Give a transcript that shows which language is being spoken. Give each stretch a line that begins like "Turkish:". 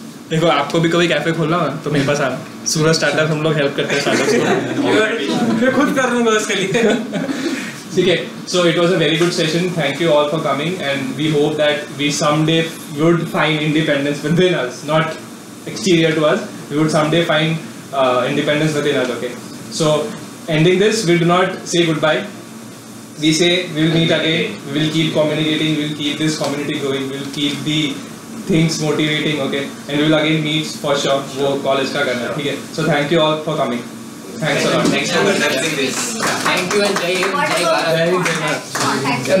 Hindi: देखो आपको भी कभी कैफे खोलना हो तो मेरे पास आना। सूरज स्टार्टअप हम लोग हेल्प करते हैं स्टार्टअप्स को। मैं खुद कर लूंगा उसके लिए। ठीक है,
English: so it was a very good session. Thank you all for coming, and we hope that we someday would find independence within us, not exterior to us. We would someday find independence within us. Okay, so ending this, we do not say goodbye. We say we will meet again. We will keep communicating. We will keep this community going. We will keep the things motivating. Okay, and we will again meet for sure.
Hindi: वो college का करना है, ठीक है?
English: So thank you all for coming. Thanks a lot. Thanks for conducting this. Thank you and
Hindi: जय हिंद, जय भारत।